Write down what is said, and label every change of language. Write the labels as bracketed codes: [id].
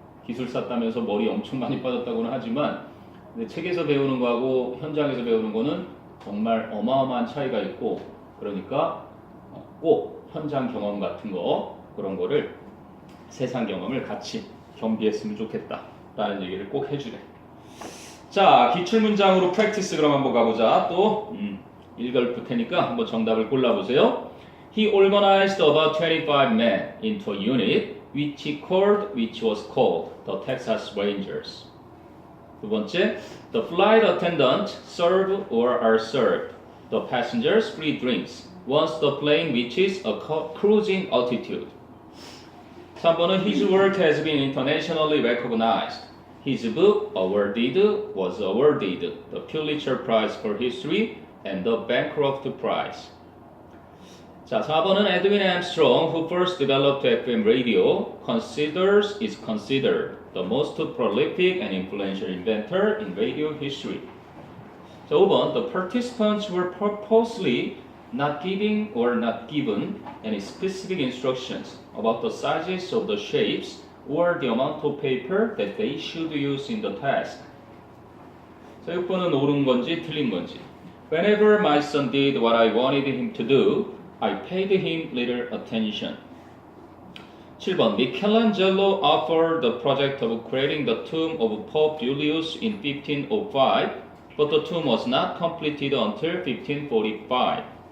[ko] 기술사 따면서 머리 엄청 많이 빠졌다고는 하지만 근데 책에서 배우는 거하고 현장에서 배우는 거는 정말 어마어마한 차이가 있고 그러니까 꼭 현장 경험 같은 거 그런 거를 세상 경험을 같이 겸비했으면 좋겠다 라는 얘기를 꼭 해주래. 자, 기출문장으로 프랙티스 그럼 한번 가보자. 또 읽을 테니까 한번 정답을 골라보세요. [en] He organized about 25 men into a unit which was called the Texas Rangers. [ko] 두 번째, [en] the flight attendant served or are served the passengers free drinks once the plane reaches a cruising altitude. [ko] 3번은 [en] his work has been internationally recognized. His book was awarded the Pulitzer Prize for History and the Bancroft Prize. [ko] 자, 4번은 [en] Edwin Armstrong, who first developed FM radio, is considered the most prolific and influential inventor in radio history. [ko] 자, 5번, [en] the participants were purposely not given any specific instructions about the sizes of the shapes or the amount of paper that they should use in the task. [ko] 자, 6번은 옳은 건지 틀린 건지. [en] Whenever my son did what I wanted him to do, I paid him little attention. [ko] 7번, [en] Michelangelo offered the project of creating the tomb of Pope Julius in 1505, but the tomb was not completed until 1545.